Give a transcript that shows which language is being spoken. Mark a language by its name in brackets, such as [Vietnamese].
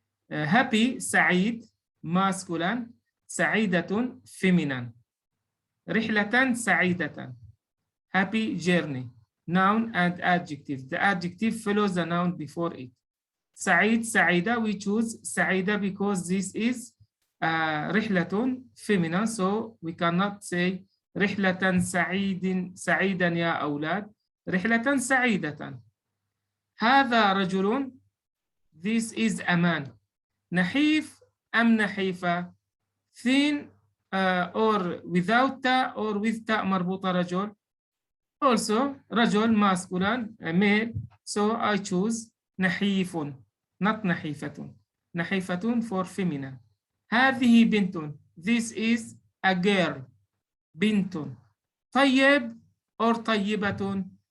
[English] Happy سعيد masculine, سعيدة feminine. رحلة سعيدة, happy journey, noun and adjective. The adjective follows the noun before it. سعيد سعيدة, we choose سعيدة because this is رحلة feminine, so we cannot say [Arabic] رحلة سعيدا يا أولاد. رحلة سعيدة. هذا رجل, [English] this is a man. [Arabic] نحيف أم نحيفة, [English] thin or without تاء or with تاء مربوطة رجل. Also رجل masculine, male, so I choose نحيف, not نحيفة. نحيفة for feminine. [Arabic] هذه بنت, [English] this is a girl. [Arabic] بنت. طيب or طيبة.